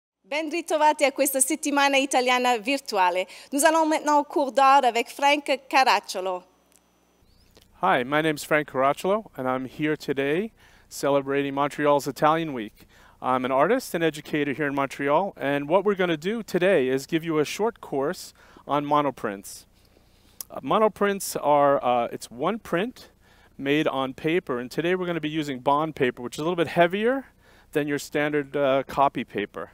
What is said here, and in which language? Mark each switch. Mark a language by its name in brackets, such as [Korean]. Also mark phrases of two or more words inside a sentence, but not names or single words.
[Italian] Ben ritrovati a questa settimana italiana virtuale. [French] Nous allons maintenant au cours d'art avec Frank Caracciolo. [English] Hi, my name is Frank Caracciolo, and I'm here today celebrating Montreal's Italian Week. I'm an artist and educator here in Montreal, and what we're going to do today is give you a short course on monoprints. Monoprints are, it's one print made on paper, and today we're going to be using bond paper, which is a little bit heavier than your standard copy paper.